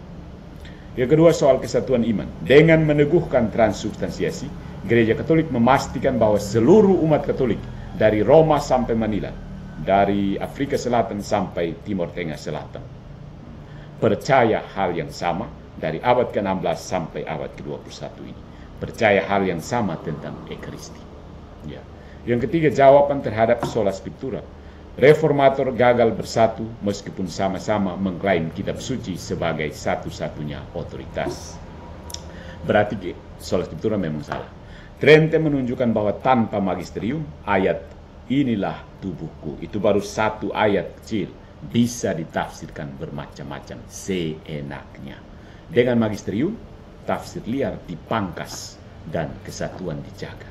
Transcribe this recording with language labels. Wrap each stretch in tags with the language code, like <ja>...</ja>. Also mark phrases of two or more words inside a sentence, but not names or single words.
<id>Yang kedua, soal kesatuan iman. Dengan meneguhkan transubstansiasi, Gereja Katolik memastikan bahwa seluruh umat Katolik dari Roma sampai Manila, dari Afrika Selatan sampai Timur Tengah Selatan, percaya hal yang sama dari abad ke-16 sampai abad ke-21 ini. Percaya hal yang sama tentang Ekaristi. Ya. Yang ketiga, jawaban terhadap</id> <la>sola scriptura.</la> <id>Reformator gagal bersatu meskipun sama-sama mengklaim kitab suci sebagai satu-satunya otoritas. Berarti</id> <la>sola scriptura</la> <id>memang salah. Trente menunjukkan bahwa tanpa magisterium, ayat inilah tubuhku, itu baru satu ayat kecil, bisa ditafsirkan bermacam-macam seenaknya. Dengan magisterium, tafsir liar dipangkas dan kesatuan dijaga.</id>